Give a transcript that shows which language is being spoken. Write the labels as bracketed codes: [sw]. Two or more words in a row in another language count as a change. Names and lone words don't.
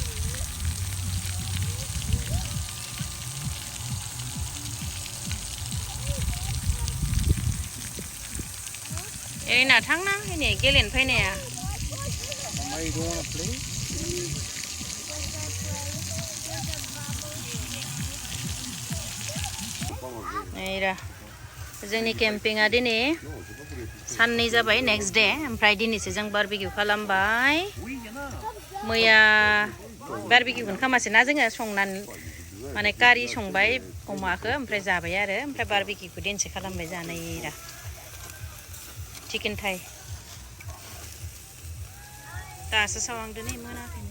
[en] Mommy, [brx] एरिना थांना फैनाय गेलेनो फैनाया [en] Mama, you don't wanna play? [brx] नै र जोंनि केम्पिंआ दिनै साननै जाबाय [en] next day [brx] ओमफ्राय दिनैसो जों बारबिकिउ खालामबाय मैया बारबिकिउखौनो खालामासै ना जोङो संनानै माने कारि संबाय अमाखौ ओमफ्राय जाबाय आरो ओमफ्राय बारबिकिउखौ दिनैसो खालामबाय जानाय रा [en] chicken thigh [brx] दासो सावांदो नै मोनाखैनो